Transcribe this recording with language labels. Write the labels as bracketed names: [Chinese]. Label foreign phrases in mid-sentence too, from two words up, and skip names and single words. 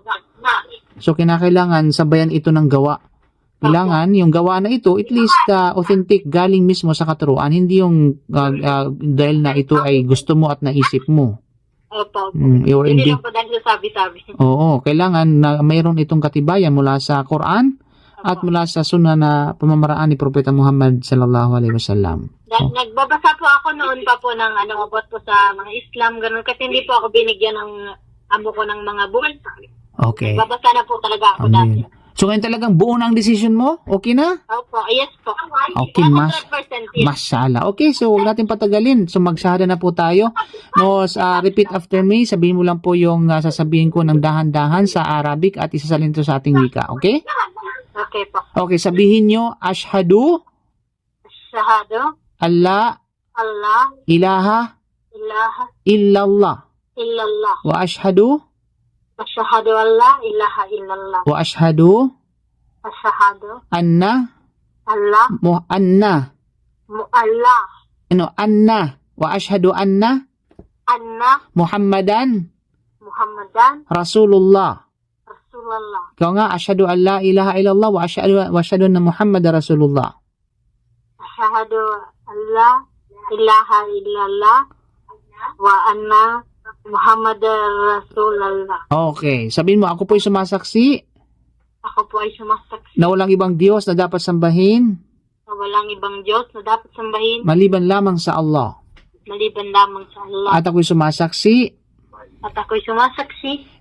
[Filipino] So, kinakailangan sabayan ito ng gawa. Kailangan yung gawa na ito, [English] at least authentic, [Filipino] galing mismo sa katuruan. Hindi yung dahil na ito ay gusto mo at naisip mo. Opo. Hindi lang po dahil sa sabi-sabi. Oo, kailangan na mayroon itong katibayan mula sa Quran at mula sa sunnah na pamamaraan ni Propeta Muhammad [Arabic] صلى الله عليه وسلم. [Filipino] Nagbabasa po ako noon pa po ng abot po sa mga Islam, ganun. Kasi hindi po ako binigyan ng amo ko ng mga buwan. Okay. Nagbabasa na po talaga ako dati. So, ngayon talagang buo na ang decision mo? Okay na? Opo, yes po. Okay, 100% yes. Mashallah. Okay, so huwag natin patagalin. So, magsahada na po tayo. [English] No, repeat after me. [Filipino] Sabihin mo lang po yung sasabihin ko ng dahan-dahan sa Arabic at isasalin ito sa ating wika. Okay? Okay po. Okay, sabihin nyo, [Arabic] أشهد Shahado. ألا إله Ilaha. illallah Illallah. وأشهد أشهد ألا إله إلا الله. وأشهد Ashhadu. anna Allah. anna Allah. وأشهد أن Anna. Muhammadan Muhammadan. Rasulullah. Rasulullah. [Filipino] Ikaw nga, [Arabic] أشهد أن لا إله إلا الله وأشهد أن محمدا رسول الله. أشهد ألا إله إلا الله. وأن محمد رسول الله. [Filipino] Okay. Sabihin mo, ako po'y sumasaksi Ako po ay sumasaksi na walang ibang Diyos na dapat sambahin na walang ibang Diyos na dapat sambahin maliban lamang sa Allah. maliban lamang sa Allah. At ako'y sumasaksi At ako'y sumasaksi